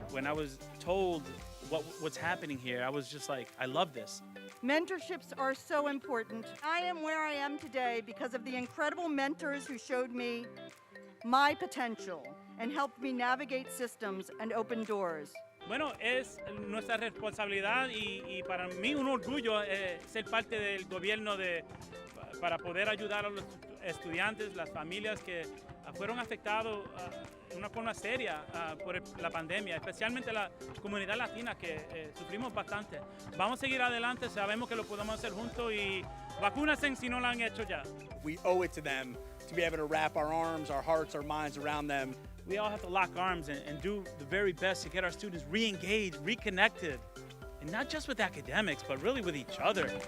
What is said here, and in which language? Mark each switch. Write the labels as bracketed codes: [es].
[en] When I was told what's happening here, I was just like, I love this. Mentorships are so important. I am where I am today because of the incredible mentors who showed me my potential and helped me navigate systems and open doors. [es] Bueno, es nuestra responsabilidad y para mí un orgullo ser parte del gobierno para poder ayudar a los estudiantes, las familias que fueron afectados de una forma seria por la pandemia, especialmente la comunidad latina que sufrimos bastante. Vamos a seguir adelante, sabemos que lo podemos hacer juntos y vacúnense si no lo han hecho ya. [en] We owe it to them to be able to wrap our arms, our hearts, our minds around them. We all have to lock arms and do the very best to get our students re-engaged, reconnected, and not just with academics, but really with each other.